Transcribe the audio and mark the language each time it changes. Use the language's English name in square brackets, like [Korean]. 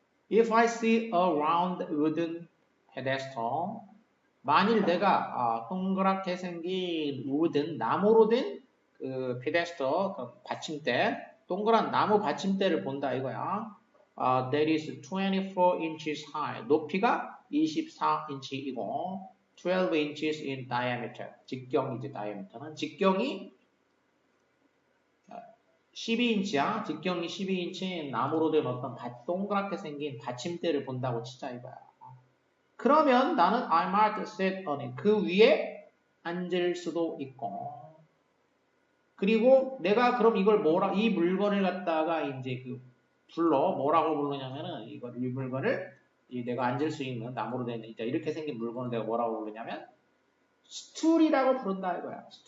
[English] If I see a round wooden pedestal, [Korean] 만일 내가 동그랗게 생긴 wooden, 나무로 된 그 pedestal, 그 받침대, 동그란 나무 받침대를 본다 이거야. [English] That is 24 inches high. [Korean] 높이가 24인치이고 [English] 12 inches in diameter. [Korean] 직경이지 diameter는. 직경이 12인치야. 직경이 12인치 나무로 된 어떤 동그랗게 생긴 받침대를 본다고 치자 이거야. 그러면 나는 [English] I might sit on it. [Korean] 그 위에 앉을 수도 있고. 그리고 내가 그럼 이걸 이 물건을 갖다가 이제 뭐라고 부르냐면은 이 물건을 내가 앉을 수 있는 나무로 된 이렇게 생긴 물건을 내가 뭐라고 부르냐면 스툴이라고 부른다 이거야.